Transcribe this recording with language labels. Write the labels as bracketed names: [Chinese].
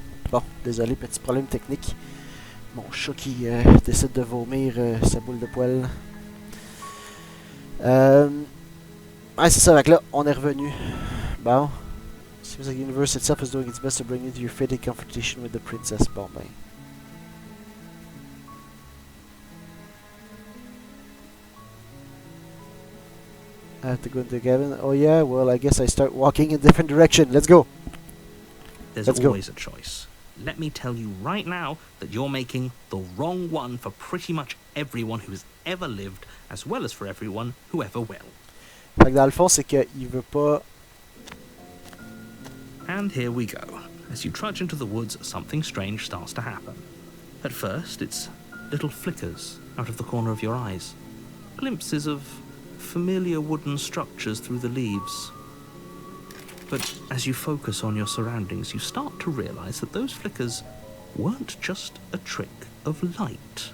[French] Bon, désolé, petit problème technique. Mon chat qui décide de vomir sa boule de poêle. Ouais, c'est ça, donc là, on est revenu. Bon. [English] Seems like the universe itself is doing its best to bring you to your fated confrontation with the princess. [French] Bon, ben. [English] I have to go into the cabin. Oh yeah, well I guess I start walking in a different direction. Let's go. There's Let's go. always a choice. Let me tell you right now that you're making the wrong one for pretty much everyone who has ever lived, as well as for everyone who ever will. [French] Fait que dans le fond, c'est qu'il veut pas. [English] And here we go. As you trudge into the woods, something strange starts to happen. At first, it's little flickers out of the corner of your eyes. Glimpses of familiar wooden structures through the leaves. But as you focus on your surroundings, you start to realize that those flickers weren't just a trick of light.